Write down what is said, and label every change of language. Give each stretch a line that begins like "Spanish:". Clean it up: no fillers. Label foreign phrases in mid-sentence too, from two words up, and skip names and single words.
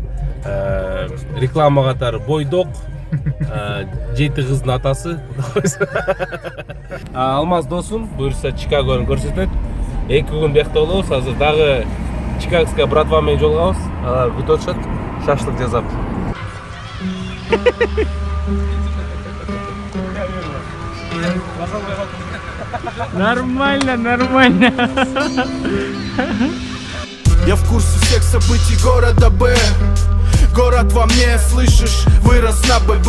Kyrgyz: Реклама катары бойдок. 7 кыздын атасы. Алмаз досум буюрса Чикагону көрсөтөт. 2 күн биякта болобуз. Азыр дагы
Russian: Чикагская братва
Kyrgyz: менен жолугабыз. Алар күтүп атышат. Шашлык жасап.
Russian: Нормально, нормально. Я в курсе всех событий города Б. Город во мне, слышишь, вырос на ББ.